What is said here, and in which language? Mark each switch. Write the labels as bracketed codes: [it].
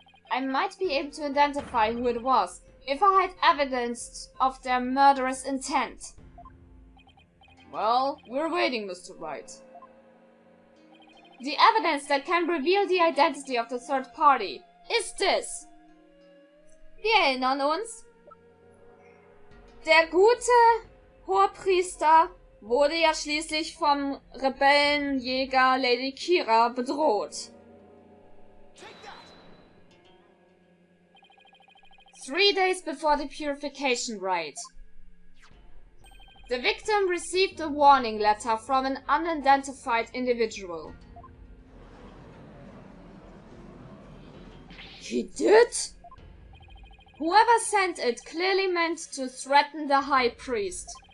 [en] I might be able to identify who it was if I had evidence of their murderous intent. Well, we're waiting, Mr. Wright. The evidence that can reveal the identity of the third party is this. [de] Wir erinnern uns. Der gute Hohepriester wurde ja schließlich vom Rebellenjäger Lady Kira bedroht. [en] 3 days before the purification rite, the victim received a warning letter from an unidentified individual. He did? Whoever sent it clearly meant to threaten the high priest.